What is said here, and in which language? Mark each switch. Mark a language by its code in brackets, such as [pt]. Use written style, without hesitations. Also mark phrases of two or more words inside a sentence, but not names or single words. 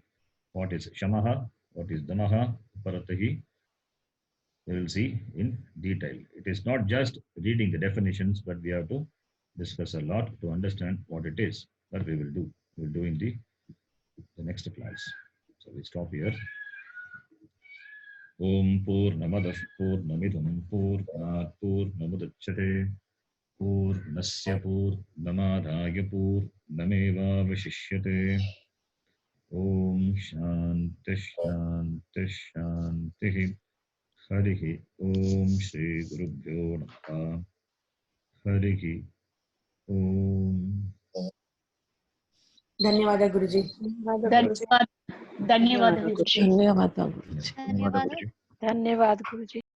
[en] What is shamaha, what is damaha, paratahi, we will see in detail. It is not just reading the definitions, but we have to discuss a lot to understand what it is. That we will do. We will do in the next class. So we stop here. [sa] ओं पूर्णमदः पूर्णमिदं पूर्णात् पूर्णमुदच्यते पूर्णस्य पूर्णमादाय पूर्णमेव अवशिष्यते. ओं शान्तिः शान्तिः शान्तिः. हरिः ओं श्री गुरुभ्यो नमः. हरिः ओं. [kn] ಧನ್ಯವಾದ ಗುರುಜಿ. ಧನ್ಯವಾದ ಗುರುಜಿ. ಧನ್ಯವಾದ ಗುರುಜಿ. ಧನ್ಯವಾದ ಗುರುಜಿ.